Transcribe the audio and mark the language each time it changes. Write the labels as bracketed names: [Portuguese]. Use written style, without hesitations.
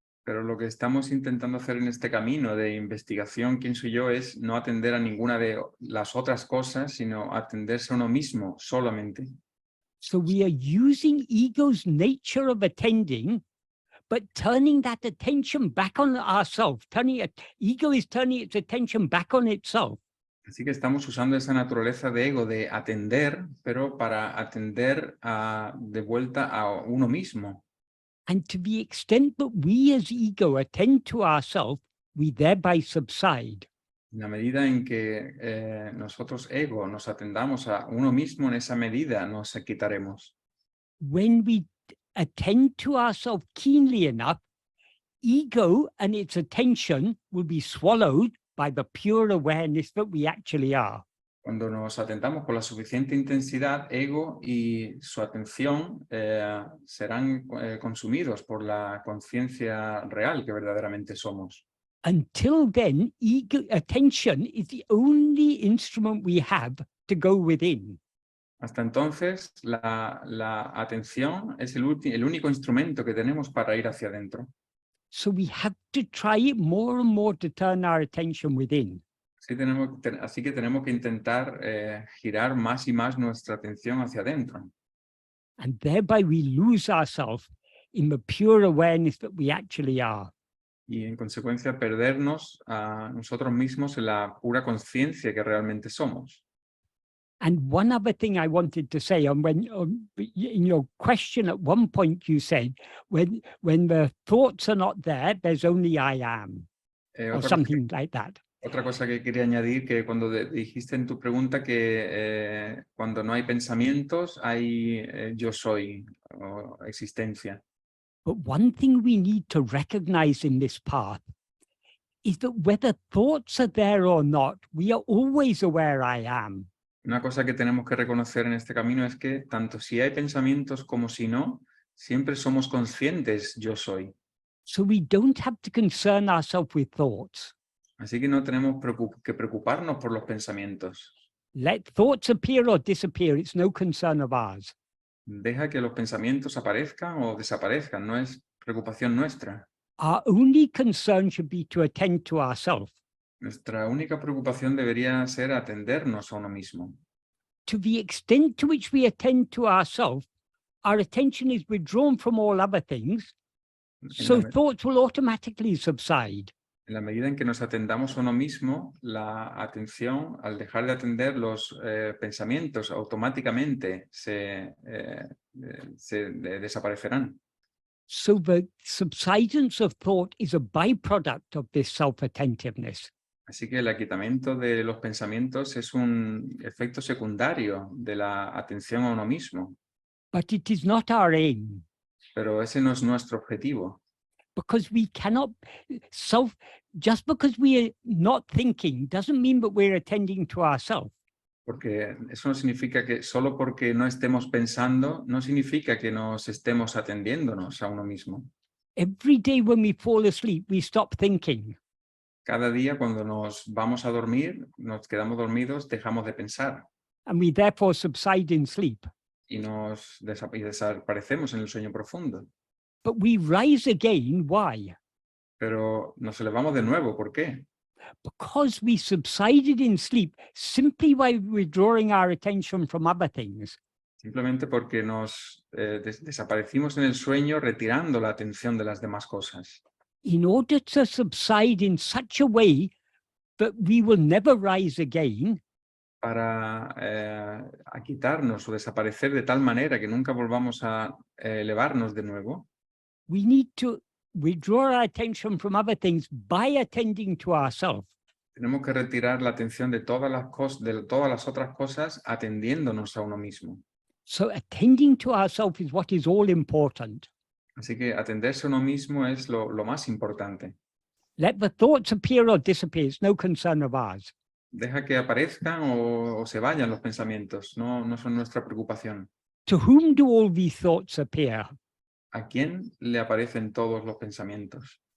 [Spanish] Pero lo que estamos intentando hacer en este camino de investigación, quién soy yo, es no atender a ninguna de las otras cosas, sino atenderse a uno mismo solamente. [English] So we are using ego's nature of attending, but turning that attention back on ourselves. Ego is turning its attention back on itself. [Spanish] Así que estamos usando esa naturaleza de ego de atender, pero para atender de vuelta a uno mismo. [English] And to the extent that we as ego attend to ourselves, we thereby subside. [Spanish] En la medida en que nosotros, ego, nos atendamos a uno mismo, en esa medida nos quitaremos. [English] When we attend to ourselves keenly enough, ego and its attention will be swallowed by the pure awareness that we actually are. [Spanish] Cuando nos atentamos con la suficiente intensidad, ego y su atención serán consumidos por la conciencia real que verdaderamente somos. [English] Until then, attention is the only instrument we have to go within. [Spanish] Hasta entonces, la atención es el único instrumento que tenemos para ir hacia adentro. [English] So we have to try more and more to turn our attention within. [Spanish] Así que tenemos que intentar girar más y más nuestra atención hacia adentro. [English] And thereby we lose ourselves in the pure awareness that we actually are. [Spanish] Y en consecuencia perdernos a nosotros mismos en la pura conciencia que realmente somos. [English] And one other thing I wanted to say, in your question at one point you said, when the thoughts are not there, there's only I am, or something like that. [Spanish] Otra cosa que quería añadir, que cuando dijiste en tu pregunta que cuando no hay pensamientos, hay yo soy, o existencia. [English] But one thing we need to recognize in this path is that whether thoughts are there or not, we are always aware I am. [Spanish] Una cosa que tenemos que reconocer en este camino es que tanto si hay pensamientos como si no, siempre somos conscientes yo soy. [English] So we don't have to concern ourselves with thoughts. [Spanish] Así que no tenemos que preocuparnos por los pensamientos. [English] Let thoughts appear or disappear, it's no concern of ours. [Spanish] Deja que los pensamientos aparezcan o desaparezcan, no es preocupación nuestra. [English] Our only concern should be to attend to ourselves. [Spanish] Nuestra única preocupación debería ser atendernos a uno mismo. [English] To the extent to which we attend to ourselves, our attention is withdrawn from all other things, so thoughts will automatically subside. [Spanish] En la medida en que nos atendamos a uno mismo, la atención, al dejar de atender los pensamientos, automáticamente se desaparecerán. [English] So the subsidence of thought is a byproduct of this self-attentiveness. [Spanish] Así que el aquietamiento de los pensamientos es un efecto secundario de la atención a uno mismo. [English] But it is not our aim. [Spanish] Pero ese no es nuestro objetivo. [English] Because we cannot just because we are not thinking doesn't mean that we're attending to ourselves. [Spanish] Porque eso no significa que solo porque no estemos pensando, no significa que nos estemos atendiéndonos a uno mismo. [English] Every day when we fall asleep, we stop thinking. [Spanish] Cada día cuando nos vamos a dormir, nos quedamos dormidos, dejamos de pensar. [English] And we therefore subside in sleep. [Spanish] Y desaparecemos en el sueño profundo. [English] But we rise again, why? [Spanish] Pero nos elevamos de nuevo, ¿por qué? [English] Because we subsided in sleep simply by withdrawing our attention from other things. [Spanish] Simplemente porque nos desaparecimos en el sueño retirando la atención de las demás cosas. [English] In order to subside in such a way that we will never rise again, [Spanish] para a quitarnos o desaparecer de tal manera que nunca volvamos a elevarnos de nuevo, [English] we need to withdraw our attention from other things by attending to ourselves. [Spanish] tenemos que retirar la atención de todas las otras cosas atendiéndonos a uno mismo. [English] So attending to ourselves is what is all important. [Spanish] Así que atenderse a uno mismo es lo más importante. [English] Let the thoughts appear or disappear, it's no concern of ours. [Spanish] Deja que aparezcan o se vayan los pensamientos, no son nuestra preocupación. [English] To whom do all these thoughts appear? [Spanish] ¿A quién le aparecen todos los pensamientos?